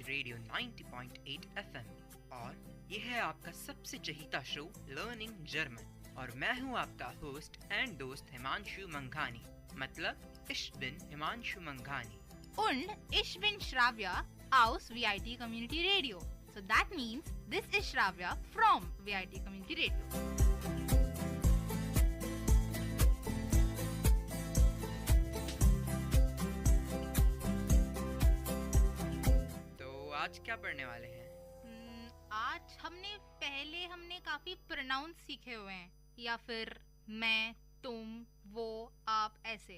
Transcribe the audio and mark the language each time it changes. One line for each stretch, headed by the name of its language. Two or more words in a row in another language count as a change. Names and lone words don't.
Hindi: रेडियो 90.8 FM और यह है आपका सबसे चहीता शो
English: learning German
Hindi: और मैं हूं आपका होस्ट एंड दोस्त हिमांशु मंघानी, मतलब
German: ich bin
Hindi: हिमांशु मंघानी.
German: Und ich bin Shravya aus VIT Community Radio.
English: So that means this is Shravya from VIT Community Radio.
Hindi: आज क्या पढ़ने वाले हैं? आज हमने काफी प्रोनाउंस सीखे हुए हैं, या फिर मैं, तुम, वो, आप, ऐसे.